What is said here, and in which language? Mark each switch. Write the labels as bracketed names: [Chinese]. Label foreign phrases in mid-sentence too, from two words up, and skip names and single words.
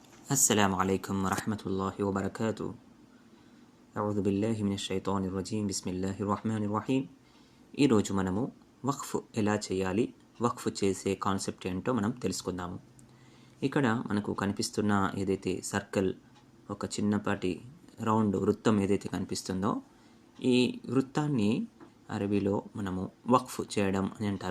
[Arabic] السلام عليكم ورحمة الله وبركاته. أعوذ بالله من الشيطان الرجيم. بسم الله الرحمن الرحيم. [Telugu] ఈరోజు మనము వక్ఫ్ ఎలా చేయాలి, వక్ఫ్ చేసే కాన్సెప్ట్ ఏంటో మనం తెలుసుకుందాము. ఇక్కడ మనకు కనిపిస్తున్న ఏదైతే సర్కిల్, ఒక చిన్నపాటి రౌండ్ వృత్తం ఏదైతే కనిపిస్తుందో, ఈ వృత్తాన్ని అరబీలో మనము వక్ఫ్ చేయడం అని అంటారు.